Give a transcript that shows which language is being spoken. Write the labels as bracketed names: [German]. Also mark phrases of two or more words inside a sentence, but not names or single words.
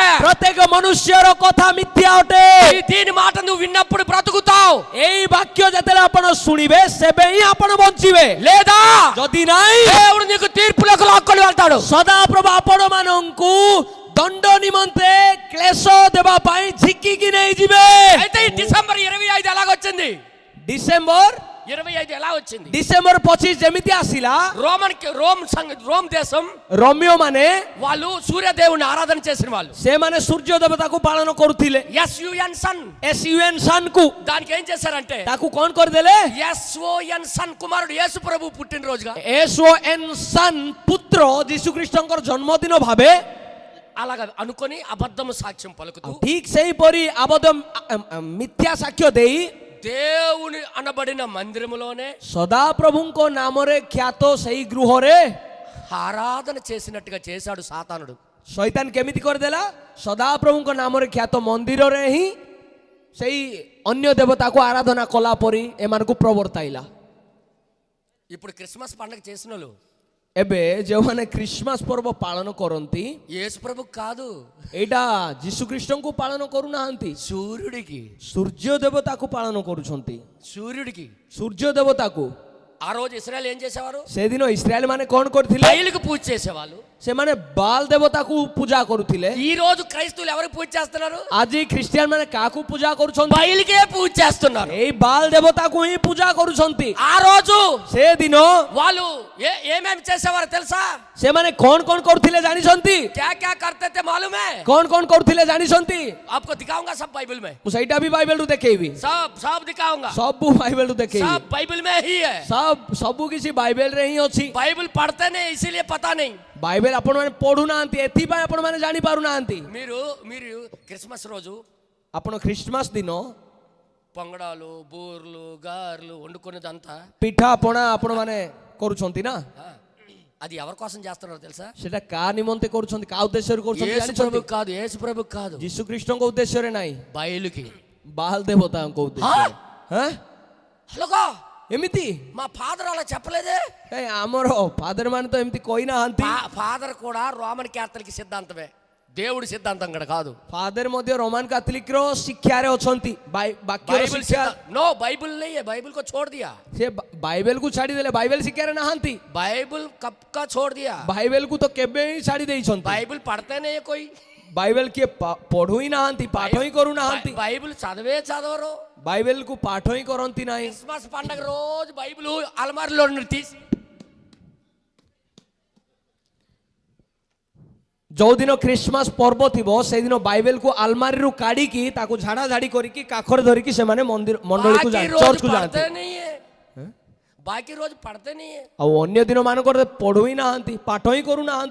[Odia] ପ୍ରତ୍ୟେକ ମନୁଷ୍ୟର କଥା ମିଥ୍ୟା ଅଟେ. [Telugu] దీని మాట నువ్వు విన్నప్పుడు బ్రతుకుతావు. [Odia] ଏଇ ବାକ୍ୟ ଯେତେବେଳେ ଆପଣ ଶୁଣିବେ, ସେବେ ହିଁ ଆପଣ ବଞ୍ଚିବେ. [Telugu] లేదా [Odia] ଯଦି ନାହିଁ, [Telugu] దేవుడు నీకు తీర్పులకు లాక్కొని వెళ్తాడు. [Odia] ସଦାପ୍ରଭୁ ଆପଣ ମାନଙ୍କୁ ଦଣ୍ଡ ନିମନ୍ତେ କ୍ଲେଶ ଦେବା ପାଇଁ ଝିକିକି ନେଇଯିବେ. [Telugu] అయితే ఈ డిసెంబర్ 25 ఎలాగొచ్చింది? [Odia] ଡିସେମ୍ବର [Telugu] 25 ఎలా వచ్చింది? [Odia] ଡିସେମ୍ବର 25 ଯେମିତି ଆସିଲା, [Telugu] రోమ్ దేశం [Odia] ରୋମିଓ ମାନେ [Telugu] వాళ్ళు సూర్యదేవుని ఆరాధన చేసిన వాళ్ళు. [Odia] ସେମାନେ ସୂର୍ଯ୍ୟ ଦେବତାକୁ ପାଳନ କରୁଥିଲେ. [English] SUN sun SUN sun କୁ [Telugu] దానికి ఏం చేశారంటే [Odia] ତାକୁ କଣ କରିଦେଲେ? [English] SON son [Telugu] కుమారుడు యేసు ప్రభు పుట్టినరోజుగా [English] SON son [Odia] పుత్ర ଯୀଶୁଖ୍ରୀଷ୍ଟଙ୍କର ଜନ୍ମଦିନ ଭାବେ [Telugu] అలాగా అనుకొని అబద్ధము సాక్ష్యం పలుకుతూ [Odia] ଠିକ ସେହିପରି ଆବଦ ମିଥ୍ୟା ସାକ୍ଷ୍ୟ ଦେଇ [Telugu] దేవుని అనబడిన మందిరములోనే [Odia] ସଦାପ୍ରଭୁଙ୍କ ନାମରେ ଖ୍ୟାତ ସେଇ ଗୃହରେ [Telugu] ఆరాధన చేసినట్టుగా చేశాడు సాతానుడు. [Odia] ଶୈତାନ କେମିତି କରିଦେଲା? ସଦାପ୍ରଭୁଙ୍କ ନାମରେ ଖ୍ୟାତ ମନ୍ଦିରରେ ହିଁ ସେଇ ଅନ୍ୟ ଦେବତାକୁ ଆରାଧନା କଲା ପରି ଏମାନଙ୍କୁ ପ୍ରବର୍ତ୍ତାଇଲା. [Telugu] ఇప్పుడు క్రిస్మస్ పండుగ చేసిన వాళ్ళు [Odia] ଏବେ ଯେଉଁମାନେ ଖ୍ରୀଷ୍ଟମାସ ପର୍ବ ପାଳନ କରନ୍ତି, [Telugu] యేసు ప్రభు కాదు, [Odia] ଏଇଟା ଯୀଶୁଖ୍ରୀଷ୍ଟଙ୍କୁ ପାଳନ କରୁନାହାନ୍ତି, [Telugu] సూర్యుడికి [Odia] ସୂର୍ଯ୍ୟ ଦେବତାକୁ ପାଳନ କରୁଛନ୍ତି. [Telugu] సూర్యుడికి [Odia] ସୂର୍ଯ୍ୟ ଦେବତାକୁ [Telugu] ఆ రోజు ఇశ్రాయేలు ఏం చేసేవారు? [Odia] ସେଦିନ ଇସ୍ରାଏଲ ମାନେ କଣ କରିଥିଲେ? [Telugu] బయలుకు పూజ చేసేవాళ్ళు. [Odia] ସେମାନେ ବାଲ ଦେବତାକୁ ପୂଜା କରୁଥିଲେ. [Telugu] ఈ రోజు క్రైస్తవులు ఎవరికి పూజ చేస్తున్నారు? [Odia] ଆଜି ଖ୍ରୀଷ୍ଟିଆନ ମାନେ କାହାକୁ ପୂଜା କରୁଛନ୍ତି? [Telugu] బయలుకే పూజ చేస్తున్నారు. [Odia] ଏଇ ବାଲ ଦେବତାକୁ ହିଁ ପୂଜା କରୁଛନ୍ତି. [Telugu] ఆ రోజు [Odia] ସେଦିନ [Telugu] వాళ్ళు ఏమేమి చేసేవారు తెలుసా? [Odia] ସେମାନେ କଣ କଣ କରୁଥିଲେ ଜାଣିଛନ୍ତି? [Hindi] क्या क्या करते थे मालूम है? [Odia] କଣ କଣ କରୁଥିଲେ ଜାଣିଛନ୍ତି? [Hindi] आपको दिखाऊंगा सब बाइबल में, [Odia] ମୁଁ ସେଇଟା ବି ବାଇବେଲରୁ ଦେଖେଇବି. [Hindi] सब दिखाऊंगा, [Odia] ସବୁ ବାଇବେଲରୁ ଦେଖେଇବି. [Hindi] सब बाइबल में ही है. [Odia] ସବୁ କିଛି ବାଇବେଲରେ ହିଁ ଅଛି. [Hindi] बाइबल पढ़ते नहीं इसीलिए पता नहीं. [Odia] ବାଇବେଲ ଆପଣମାନେ ପଢୁନାହାନ୍ତି, ଏଥିପାଇଁ ଆପଣମାନେ ଜାଣି ପାରୁନାହାନ୍ତି. [Telugu] మీరు క్రిస్మస్ రోజు [Odia] ଆପଣ ଖ୍ରୀଷ୍ଟମାସ ଦିନ [Telugu] పొంగడాలు బూర్లు గారెలు వండుకునేదంతా [Odia] ପିଠା ପଣା ଆପଣମାନେ କରୁଛନ୍ତି ନା? [Telugu] అది ఎవరి కోసం చేస్తున్నారో తెలుసా? [Odia] ସେଟା କାହା ନିମନ୍ତେ କରୁଛନ୍ତି, କାହା ଉଦ୍ଦେଶ୍ୟରେ କରୁଛନ୍ତି [Telugu] యేసు [Odia] ଜାଣିଛନ୍ତି? [Telugu] ప్రభు కాదు, యేసు ప్రభు కాదు, [Odia] ଯୀଶୁଖ୍ରୀଷ୍ଟଙ୍କ ଉଦ୍ଦେଶ୍ୟରେ ନାହିଁ, [Telugu] బయలుకి. [Odia] ବାଲ ଦେବତାଙ୍କ ଉଦ୍ଦେଶ୍ୟରେ. ହାଁ [Telugu] హలోగా [Odia] ଏମିତି [Telugu] మా ఫాదర్ అలా చెప్పలేదే. [Odia] ଏ ଆମର ଫାଦର ମାନେ ତ ଏମିତି କହିନାହାନ୍ତି. [Telugu] ఫాదర్ కూడా రోమన్ క్యాథలిక్ సిద్ధాంతమే, దేవుడి సిద్ధాంతం కూడా కాదు. [Odia] ଫାଦର ମଧ୍ୟ ରୋମାନ କାଥଲିକର ଶିକ୍ଷାରେ ଅଛନ୍ତି. ବାକ୍ୟର ଶିକ୍ଷା [Hindi] नो बाइबल नहीं है, बाइबल को छोड़ दिया. [Odia] ସେ ବାଇବେଲକୁ ଛାଡ଼ିଦେଲେ, ବାଇବେଲ ଶିକ୍ଷାରେ ନାହାନ୍ତି. [Hindi] बाइबल कब का छोड़ दिया? [Odia] ବାଇବେଲକୁ ତ କେବେ ହିଁ ଛାଡ଼ି ଦେଇଛନ୍ତି. [Hindi] बाइबल पढ़ते नहीं है कोई, [Odia] ବାଇବେଲ କିଏ ପଢୁ ହିଁ ନାହାନ୍ତି, ପାଠ ହିଁ କରୁନାହାନ୍ତି. [Telugu] బైబిల్ చదవరు. [Odia] ବାଇବେଲକୁ ପାଠ ହିଁ କରନ୍ତି ନାହିଁ. [Telugu] క్రిస్మస్ పండగ రోజు బైబిల్ అల్మారిలో తీసి [Odia] ଯୋଉଦିନ ଖ୍ରୀଷ୍ଟମାସ ପର୍ବ ଥିବ ସେଦିନ ବାଇବେଲକୁ ଆଲମାରିରୁ କାଢିକି ତାକୁ ଝାଡା ଝାଡି କରିକି କାଖରେ ଧରିକି ସେମାନେ ମଣ୍ଡଳୀକୁ ଯାଆନ୍ତି, ଚର୍ଚ୍ଚକୁ ଯାଆନ୍ତି. [Hindi] बाकी रोज पढ़ते नहीं है. [Odia] ଆଉ ଅନ୍ୟ ଦିନ ମାନଙ୍କରେ ପଢୁ ହିଁ ନାହାନ୍ତି, ପାଠ ହିଁ କରୁନାହାନ୍ତି.